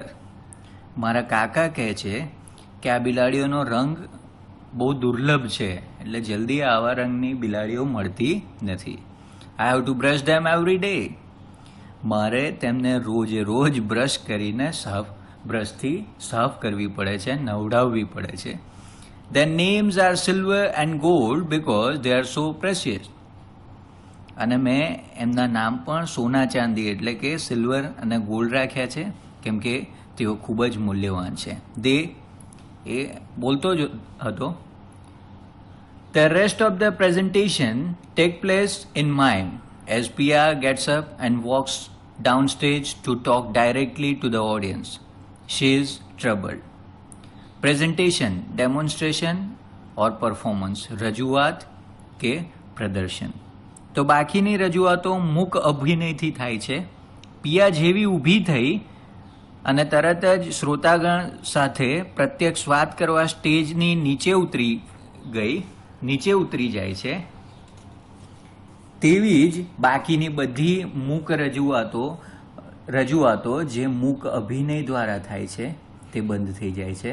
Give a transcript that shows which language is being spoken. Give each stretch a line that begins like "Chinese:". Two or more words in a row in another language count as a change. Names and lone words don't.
Gujarati: મારા કાકા કહે છે કે આ બિલાડીઓનો રંગ બહુ દુર્લભ છે, એટલે જલ્દી આવા રંગની બિલાડીઓ મળતી નથી.
English: I have to brush them every day.
Gujarati: મારે તેમને રોજે રોજ બ્રશ કરીને બ્રશથી સાફ કરવી પડે છે, નવડાવવી પડે છે.
English: Their names are silver and gold because they are so precious.
Gujarati: અને મેં એમના નામ પણ સોના ચાંદી એટલે કે સિલ્વર અને ગોલ્ડ રાખ્યા છે કેમ કે તેઓ ખૂબ જ મૂલ્યવાન છે. એ બોલતો જ હતો.
English: The rest of the presentation take place in mime as Pia gets up and walks downstage to talk directly to the audience. She is troubled. presentation, demonstration or performance,
Gujarati: રજૂઆત કે પ્રદર્શન. તો બાકીની રજૂઆતો મૂક અભિનયથી થાય છે. પિયા જેવી ઊભી થઈ અને તરત જ શ્રોતાગણ સાથે પ્રત્યક્ષ વાત કરવા સ્ટેજની નીચે ઉતરી જાય છે, તેવી જ બાકીની બધી મૂક રજૂઆતો જે મૂક અભિનય દ્વારા થાય છે તે બંધ થઈ જાય છે.